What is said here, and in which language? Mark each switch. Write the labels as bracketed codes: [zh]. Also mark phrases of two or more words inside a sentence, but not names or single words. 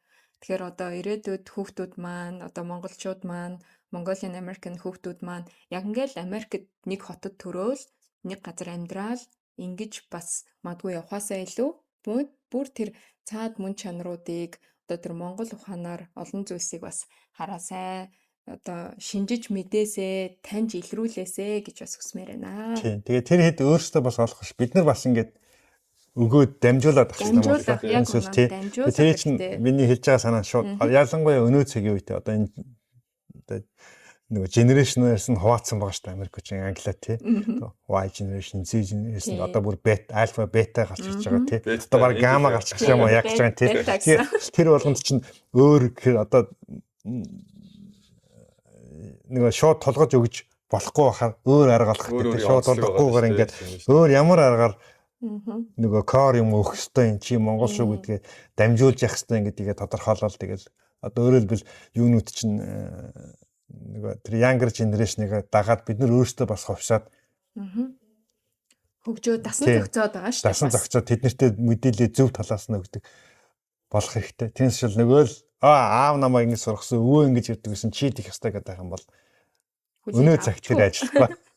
[mn] Тэгэхээр одоо ирээдүйд хүүхдүүд маань одоо монголчууд маань [en] Mongolian American [mn] хүүхдүүд маань яг ингээл Америкт нэг хотод төрөөл нэг газар амьдрал ингэж бас магадгүй явахаасаа илүү бүр тэр цаад мөн чанаруудыг одоо тэр монгол ухаанаар олон зүйлсийг бас хараасай одоо шинжиж мэдээсээ таньж илрүүлээсэ гэж бас хүсмээр байна. Тийм. Тэгээ тэр хэд өөрсдөө бас олох ш. Бид нар бас ингээд өгөөд дамжуулаад авах юм байна. Тэр чинь миний хэлж байгаа санаа шууд ялангуяа өнөө цагийн үед одоо энэ нөгөө generation-аас нь хуваацсан байгаа шүү дээ Америкчин англиа тий. [en] Y generation, Z generation [mn] одоо бүр бета, альфа, бета гарч ирж байгаа тий. Одоо баг гамма гарч ирж байгаа юм яг ч байгаа тий. Тэр болгонд чинь өөр гэхээр одоо нөгөө шууд толгож өгж болохгүй байхаар өөр арга олох гэдэг. Шууд толгохгүйгээр ингээд өөр ямар аргаар нөгөө кор юм өөх хэвээр эн чи монгол шүү гэдгээ дамжуулж явах хэвээр гэдгийг тодорхойлол тэгэл одоо өөрөөр хэлбэл юунууд чинь нөгөө тэр [en] younger generation- [mn] ыг дагаад бид нар өөрсдөө бас ховшаад хөгжөө дасан зохицоод байгаа шүү дээ. Дасан зохицоод тэднэртээ мэдээлэл зөв талаас нь өгдөг болох хэрэгтэй. Тэрнээс шил нөгөө л аав намаа ингэж сургасан өвөө ингэж ирдэг гэсэн чи идэх ёстой гэдэг юм бол өнөө цагт тэр ажиллахгүй.